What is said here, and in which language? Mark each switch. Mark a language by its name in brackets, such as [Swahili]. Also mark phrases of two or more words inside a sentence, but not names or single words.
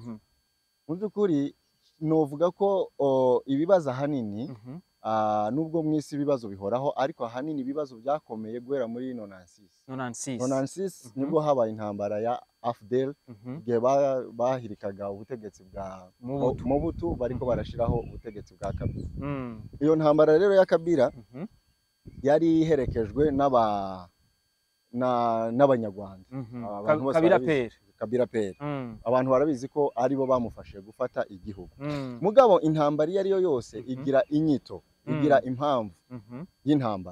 [Rundi] Mu byukuri novuga ko ibibazo ahanini nubwo mwisi ibibazo bihoraho, ariko ahanini ibibazo byakomeye guhera muri 96 nibwo habaye intambara ya AFDL, igihe bahirikaga ubutegetsi bwa Mobutu bariko barashiraho ubutegetsi bwa Kabila. Iyo ntambara rero ya Kabila yari iherekejwe n'abanyarwanda. Kabila Pere. Abantu barabizi ko aribo bamufashe gufata igihugu. Mugabo intambara iyo ariyo yose igira inyito, igira impamvu y'intambara.